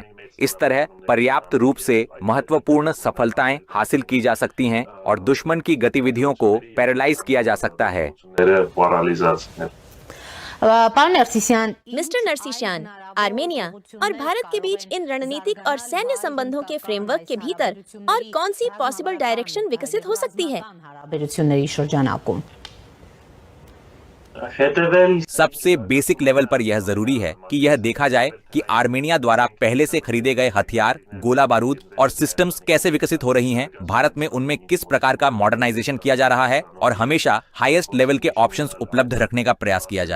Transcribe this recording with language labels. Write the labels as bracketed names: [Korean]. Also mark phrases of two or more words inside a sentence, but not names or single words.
[Hindi] इस तरह पर्याप्त रूप से महत्वपूर्ण सफलताएं हासिल की जा सकती हैं और दुश्मन की गतिविधियों को पैरालाइज किया जा सकता है। [Armenian] պարալիզացնել Պարոն Ներսիսյան, [Hindi] मिस्टर नरसिशियान, आर्मेनिया और भारत के बीच इन रणनीतिक और सैन्य संबंधों के फ्रेमवर्क के भीतर और कौन सी [English] possible direction [Hindi] विकसित हो सकती है? [Armenian] հարաբերությունների շրջանակում [Hindi] सबसे [English] basic level [Hindi] पर यह जरूरी है कि यह देखा जाए कि आर्मेनिया द्वारा पहले से खरीदे गए हथियार, गोला बारूद और सिस्टम्स कैसे विकसित हो रही हैं, भारत में उनमें किस प्रकार का मॉडर्नाइजेशन किया जा रहा है और हमेशा [English] highest level [Hindi] के ऑप्शंस उपलब्ध रखने का प्रयास किया जाए।